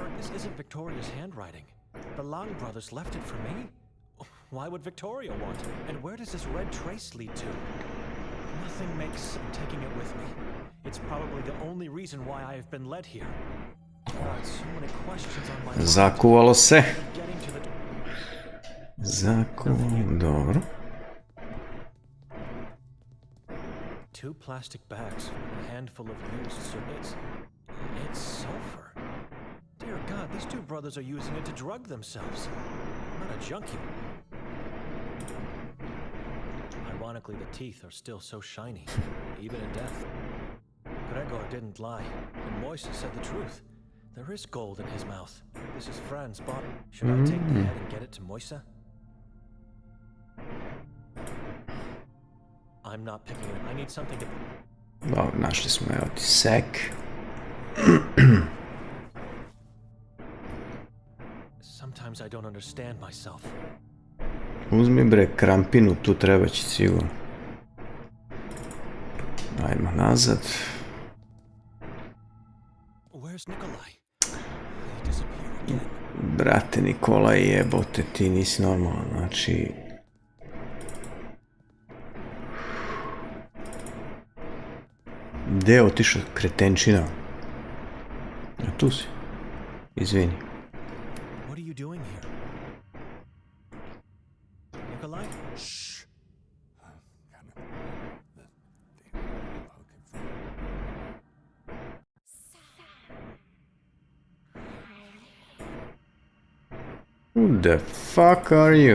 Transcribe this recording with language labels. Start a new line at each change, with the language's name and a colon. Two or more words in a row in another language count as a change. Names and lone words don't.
English: This isn't Victoria's handwriting. The Lang brothers left it for me? Why would Victoria want it? And where does this red trace lead to? Nothing makes sense taking it with me. It's probably the only reason why I have been led here. God, so many questions on my mind.
Serbian: Zakuvalo se. Dobro.
English: 2 plastic bags, a handful of used surveys. It's sulfur. Dear God, these 2 brothers are using it to drug themselves. I'm not a junkie. Ironically, the teeth are still so shiny, even in death. Gregor didn't lie, and Moise said the truth. There is gold in his mouth. This is Fran's bottle. Should I take the head and get it to Moise? I'm not picking it. I need something to...
Serbian: Dobro, našli smo evo ti sek.
English: Sometimes I don't understand myself.
Serbian: Uzmi bre krampinu, tu treba će sigurno. Ajmo nazad.
English: Where's Nikolai? He disappeared again.
Serbian: Brate Nikolaj, jebote, ti nisi normalan, znači... Gde je otišao kretenčina? A tu si. Izvini.
English: What are you doing here? Nikolai? Shh. Who the fuck are you?